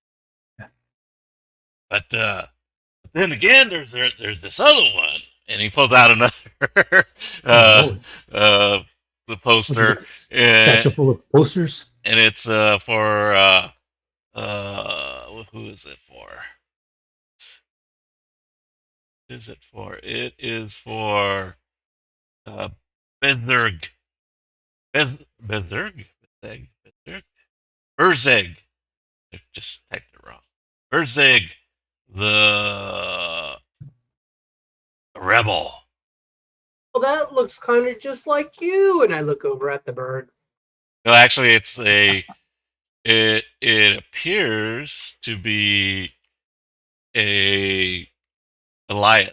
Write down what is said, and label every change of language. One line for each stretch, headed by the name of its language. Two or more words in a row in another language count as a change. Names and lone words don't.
English: But then again, there's this other one, and he pulls out another the poster, satchel and full of posters? it's for who is it for? is it for? It is for Bezerg. Bezerg? Bezerg? Berzeg. I just typed it wrong. Berzeg, the rebel. Well, that looks kind of just like you. And I look over at the bird. No, actually, it's a. It appears to be a Goliath,